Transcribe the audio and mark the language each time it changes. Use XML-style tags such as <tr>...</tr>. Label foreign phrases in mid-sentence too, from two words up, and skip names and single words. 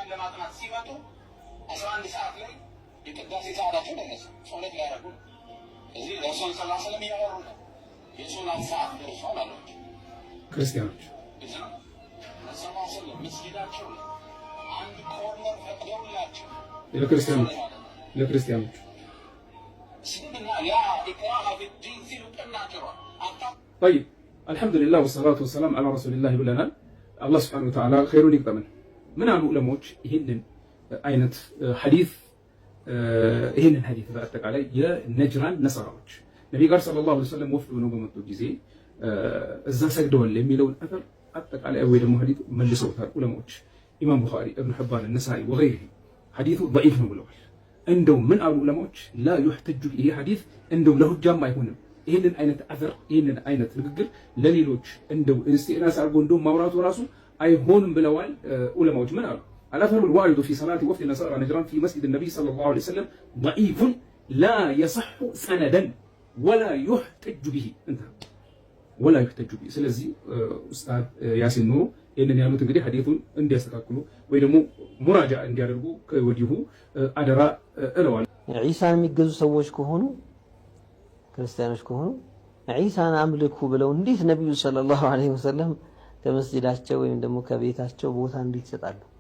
<am>ክርስቲያኖች ለክርስቲያኖች</am> <ar>طيب الحمد لله والصلاة والسلام على رسول الله</ar> <am>ብለናል። አላህ</am> <ar>سبحانه وتعالى</ar> <am>ኸይሩን ይቅጠመን። ምን አሉ ዑለሞች ይሄንን አይነት ሐዲስ በአጠቃላይ የነጅራን ነሰራዎች ነብዩ ጋር</am> <ar>صلى الله عليه وسلم</ar> <am>ወፍድ ነው በመጡ ጊዜ እዛ ሰግደዋል የሚለውን አተር አጠቃላይ ወይ ደግሞ ሐዲስ መልሰውታል ዑለሞች። ኢማም ቡኻሪ፣ ኢብኑ ሒባን፣ ነሳኢ ወገይሪሂ ሐዲሱ ضعيف ነው ብለዋል። እንደው ምን አሉ ዑለሞች</am> <ar>لا يحتج</ar> <am>ይሄ ሐዲስ እንደው ለሁጃም አይሆንም። ይሄንን አይነት አተር ይሄንን አይነት ንግግር ለሌሎች እንደው ኢስቲናስ አድርጎ እንደው ማውራቱ ራሱ አይሆንም ብለዋል ዑለማዎች። ምን አሉ?</am> <ar>الأثر الوارد في صلاة وفد نصارى نجران في مسجد النبي صلى الله عليه وسلم ضعيف لا يصح سندا ولا يحتج به انتهى ولا يحتج به</ar> <am>ስለዚህ ኡስታዝ ያሲን ኑሩ ይሄንን ያሉት እንግዲህ ሐዲሱን እንዲያስተካክሉ ወይ ደግሞ ሙራጃ እንዲያደርጉ ከወዲሁ አደራ እለዋለሁ። ዒሳን የሚገዙ ሰዎች ከሆኑ ክርስቲያኖች ከሆኑ ዒሳን አምልኩ ብለው እንዴት ነብዩ</am> <ar>صلى الله عليه وسلم</ar> <am>ከመስጂዳቸው ወይም ደግሞ ከቤታቸው ቦታ እንዴት ይሰጣሉ?</am>